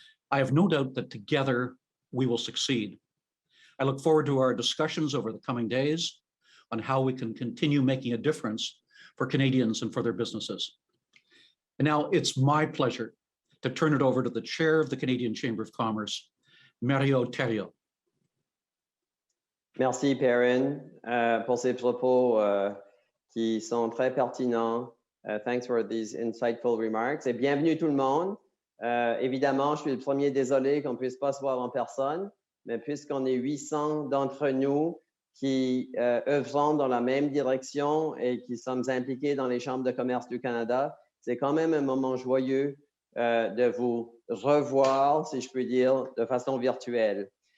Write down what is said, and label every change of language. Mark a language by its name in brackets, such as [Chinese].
[English] I have no doubt that together we will succeed. I look forward to our discussions over the coming days on how we can continue making a difference for Canadians and for their businesses. And now it's my pleasure to turn it over to the Chair of the Canadian Chamber of Commerce, Mario Theriault. [French] Merci, Perrin, pour ces propos qui sont très pertinents. [English] Thanks for these insightful remarks. [French] Et bienvenue tout le monde. Évidemment, je suis le premier désolé qu'on ne puisse pas se voir en personne. Mais puisqu'on est 800 d'entre nous qui œuvrons dans la même direction et qui sommes impliqués dans les chambres de commerce du Canada, c'est quand même un moment joyeux de vous revoir, si je puis dire, de façon virtuelle.